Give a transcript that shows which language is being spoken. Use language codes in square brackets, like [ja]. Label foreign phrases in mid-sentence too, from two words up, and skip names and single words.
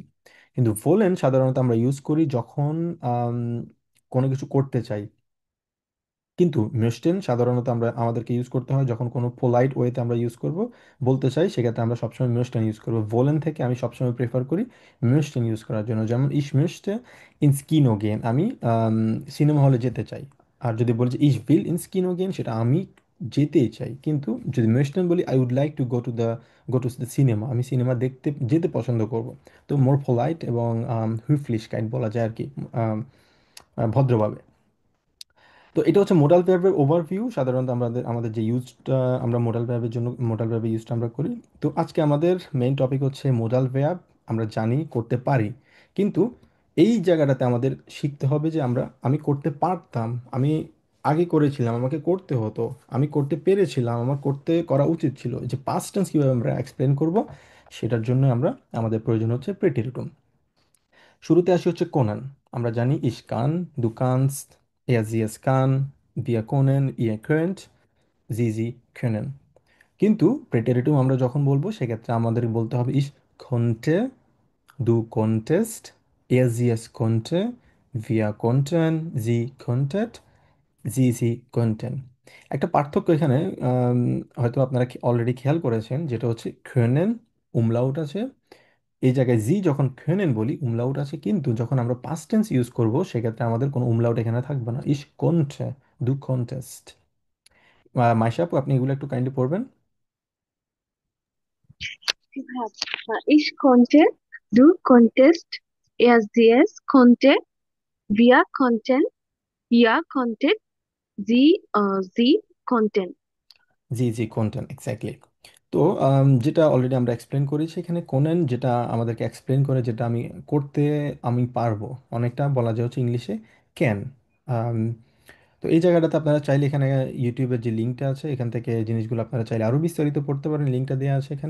[bn] কিন্তু ভোলেন সাধারণত আমরা ইউজ করি যখন আম, কোনো কিছু করতে চাই, কিন্তু মিশটেন সাধারণত আমরা আমাদেরকে ইউজ করতে হয় যখন কোনো পোলাইট ওয়েতে আমরা ইউজ করব, বলতে চাই, সেক্ষেত্রে আমরা সবসময় মিশটেন ইউজ করবো। ভোলেন থেকে আমি সবসময় প্রেফার করি মিশটেন ইউজ করার জন্য, যেমন [de] ich möchte ins Kino gehen, [bn] আমি সিনেমা হলে যেতে চাই। আর যদি বলি যে [de] ich will ins Kino gehen, [bn] সেটা আমি যেতেই চাই। কিন্তু যদি মিশটেন বলি [en] I would like to go to the cinema, [bn] আমি সিনেমা দেখতে যেতে পছন্দ করব। তো [en] more polite [bn] এবং হুইফলিশকাইট বলা যায় আর কি, আম, ভদ্রভাবে। তো এটা হচ্ছে মোডাল ভার্বের ওভারভিউ। সাধারণত আমাদের আমাদের যে ইউজটা আমরা মোডাল ভার্বের জন্য, মোডাল ভার্বের ইউজটা আমরা করি। তো আজকে আমাদের মেইন টপিক হচ্ছে [en] modal verb. [bn] আমরা জানি, করতে পারি, কিন্তু এই জায়গাটাতে আমাদের শিখতে হবে যে আমি করতে পারতাম, আমি আগে করেছিলাম, আমাকে করতে হতো, আমি করতে পেরেছিলাম, আমার করা উচিত ছিল, যে [en] past tense [bn] কীভাবে আমরা এক্সপ্লেন করব, সেটার জন্য আমাদের প্রয়োজন হচ্ছে প্রেটিরিটুম। শুরুতে আসি হচ্ছে কোনান। আমরা জানি [de] ich kann, du kannst, sie es kann, wir können, ihr könnt, sie können। [bn] কিন্তু প্রেটেরিটিভ আমরা যখন বলবো, সেক্ষেত্রে আমাদের বলতে হবে [de] ich konnte, du konntest, sie es konnte, wir konnten, sie konntet, sie konnten। [bn] একটা পার্থক্য এখানে আম, হয়তো আপনারা অলরেডি খেয়াল করেছেন, যেটা হচ্ছে können, umlaut আছে, এই জায়গায় জি যখন খেনেন বলি উমলাউট আছে, কিন্তু যখন আমরা [en] past tense [bn] ইউজ করব সেক্ষেত্রে আমাদের কোনো উমলাউট এখানে থাকবে না। [de] ich konnte, du konntest. [bn] মাইশা আপু, আপনি এগুলো একটু কাইন্ডলি পড়বেন। [de] Ich konnte, du konntest, er sie es konnte, wir konnten, ihr konntet, sie konnten. [bn] জি জি, কোন্টেন, এক্স্যাক্টলি। তো যেটা অলরেডি আমরা এক্সপ্লেন করেছি এখানে, কোনেন যেটা আমাদেরকে এক্সপ্লেন করে, যেটা আমি করতে আমি পারবো, অনেকটা বলা যায় হচ্ছে ইংলিশে ক্যান। তো এই জায়গাটাতে আপনারা চাইলে এখানে ইউটিউবের যে লিঙ্কটা আছে এখান থেকে জিনিসগুলো আপনারা চাইলে আরও বিস্তারিত পড়তে পারেন, লিঙ্কটা দেওয়া আছে এখানে।